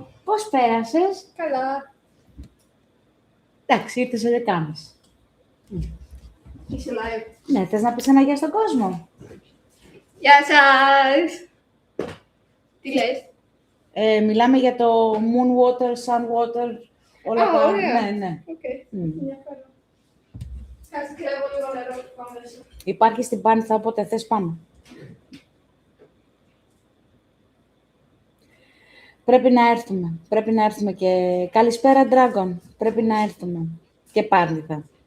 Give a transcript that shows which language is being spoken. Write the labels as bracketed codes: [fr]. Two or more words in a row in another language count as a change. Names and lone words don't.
[el] Πώς πέρασες? Καλά. Εντάξει, ήρθες σε δεκάμες. Είσαι live. Ναι, θες να πεις ένα γεια στον κόσμο? Γεια σας. Τι λες? Μιλάμε για το [en] moon water, sun water, [el] όλα Α, τα... ωραία. Ναι. Οκ. Ενδιαφέρον. Κάτσε κλέβω λίγο νερό και πάμε μέσα. Υπάρχει στην Πάνηθα, όποτε θες πάμε. Πρέπει να έρθουμε και... Καλησπέρα, Dragon. Πρέπει να έρθουμε. Και Πάνηθα.